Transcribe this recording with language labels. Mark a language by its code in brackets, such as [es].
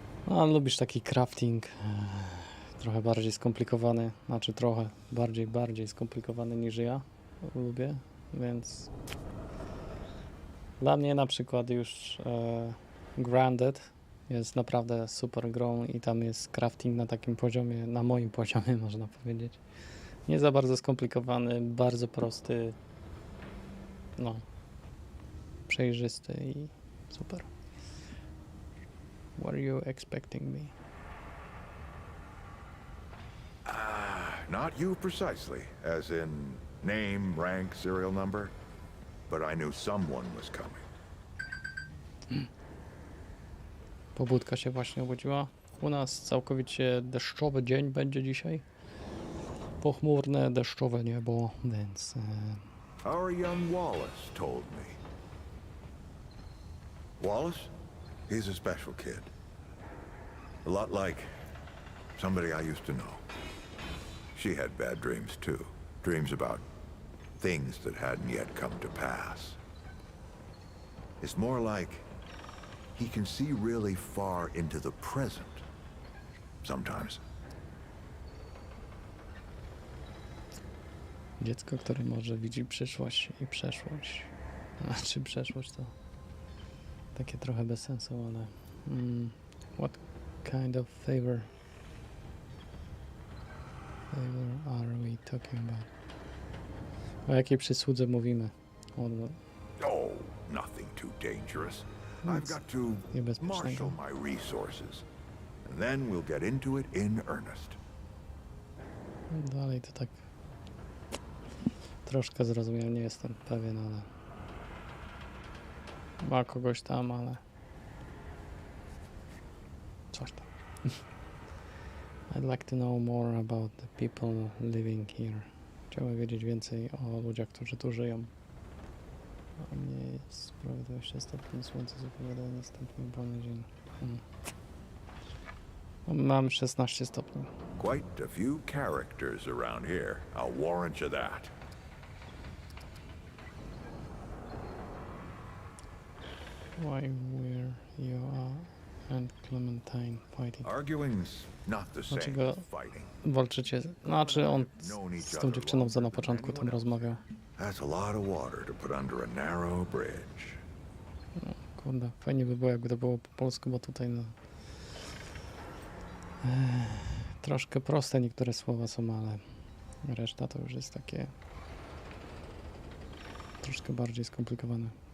[pl] A, lubisz taki crafting trochę bardziej skomplikowany, znaczy trochę bardziej skomplikowany niż ja lubię, więc dla mnie na przykład już Grounded jest naprawdę super grą i tam jest crafting na takim poziomie, na moim poziomie można powiedzieć. Nie za bardzo skomplikowany, bardzo prosty, no, przejrzysty i super. [en] What are you expecting me? Not you precisely, as in name, rank, serial number, but I knew someone was coming. [pl] Pobudka się właśnie obudziła. U nas całkowicie deszczowy dzień będzie dzisiaj. Pochmurne, deszczowe niebo, więc... [en] Our young Wallace told me. Wallace? He's a special kid. A lot like somebody I used to know. She had bad dreams too. Dreams about things that hadn't yet come to pass. It's more like he can see really far into the present. Sometimes. [pl] Dziecko, które może widzi przyszłość i przeszłość. Znaczy przeszłość to takie trochę bez sensu, ale... [en] what kind of favor are we talking about? [pl] O jakiej przysłudze mówimy? [en] Oh, nothing too dangerous. I've got to marshal my resources. And then we'll get into it in earnest. [pl] Dalej to tak troszkę zrozumiałem, nie jestem pewien, ale ma kogoś tam, ale coś tam. [en] I'd like to know more about the people living here. [pl] Chciałbym wiedzieć więcej o ludziach, którzy tu żyją. A mnie jest prawie 20 stopni, słońce zapowiada następnie wolny dzień. Mam 16 stopni. [en] Quite a few characters around here, I'll warrant you that. Why were you and Clementine fighting? Arguing's not the same [pl] Dlaczego [en] as fighting. [pl] walczycie? Znaczy on z tą dziewczyną, co na początku tam rozmawiał. [en] That's a lot of water to put under a narrow bridge. [pl] No, kurde, fajnie by było, jakby to było po polsku, bo tutaj no... troszkę proste niektóre słowa są, ale reszta to już jest takie... troszkę bardziej skomplikowane.